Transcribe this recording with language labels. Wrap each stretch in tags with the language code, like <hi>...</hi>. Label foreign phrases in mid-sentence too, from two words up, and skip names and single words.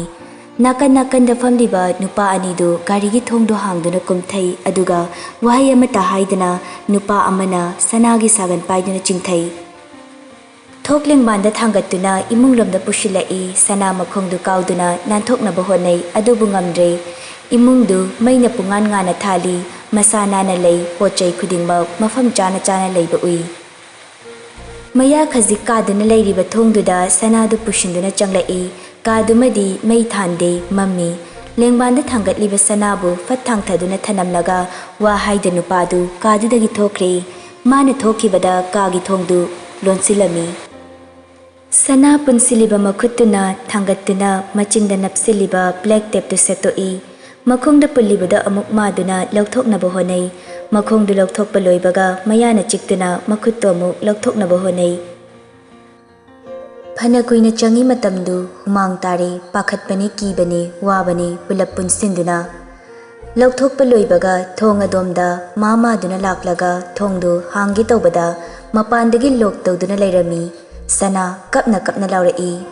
<mni>nakan da famliba nupa ani du gari gi thongdu hangduna kumthai aduga wahai amata haidana nupa amana sanagi sagan paiduna chingthai Thokling banda thangatuna imunglomda pushilai sana makhongdu kauduna nanthokna bahonai adubu ngamdre imungdu maina pungan ngana thali masana na lei pochai khudingma mafam chana leiba ui maya khazik kaduna leiriba thongduda sanadu pushinduna changlai kadumadi mei thande mammi lengbanda thangatliba sanabu fat thangthaduna thanamlaga wa haida nupadu kadudagi thokre mana thokhibada kagi thongdu lonsilami Sana punsiliba makhutuna thangatuna machinda napsiliba black tape tu setoi makhongda pulibada amuk maduna lauthoknaba honai makhongdu lauthokpa loibaga mayana chiktuna makhutto amuk lauthoknaba honai ꯐꯅ ꯀꯨꯏꯅ ꯆꯪꯉꯤ ꯃꯇꯝꯗꯨ ꯍꯨꯃꯥꯡ ꯇꯥꯔꯦ ꯄꯥꯈꯠꯄꯅꯤ ꯀꯤꯕꯅꯤ ꯋꯥꯕꯅꯤ ꯄꯨꯂꯞ ꯄꯨꯟꯁꯤꯟꯗꯨꯅ ꯂꯧꯊꯣꯛꯄ ꯂꯣꯏꯕꯒ ꯊꯣꯡ ꯑꯗꯣꯝꯗ ꯃꯥꯗꯨꯅ ꯂꯥꯛꯂꯒ ꯊꯣꯡꯗꯨ ꯍꯥꯡꯒꯦ ꯇꯧꯕꯗ ꯃꯄꯥꯟꯗꯒꯤ ꯂꯣꯛ ꯇꯧꯗꯨꯅ ꯂꯩꯔꯝꯃꯤ ꯁꯅꯥ ꯀꯞꯅ ꯀꯞꯅ ꯂꯥꯎꯔꯛꯏ</mni>